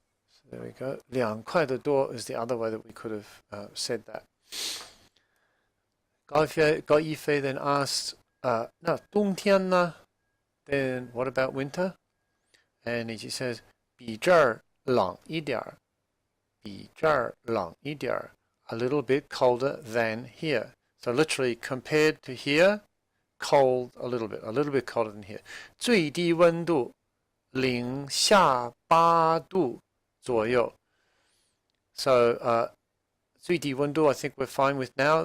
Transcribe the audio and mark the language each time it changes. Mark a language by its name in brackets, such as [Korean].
[English] So there we go. [Chinese] 凉快的多 [English] is the other way that we could have said that. Gao Yifei then asked, [Chinese] 那冬天呢? [English] Then what about winter? And he says, [Chinese] 比这儿冷一点儿. 比这儿冷一点儿. [English] A little bit colder than here. So literally compared to here, cold a little bit colder than here. [Chinese] 最低温度零下8度左右. [English] So [Chinese] 最低温度 [English] I think we're fine with now.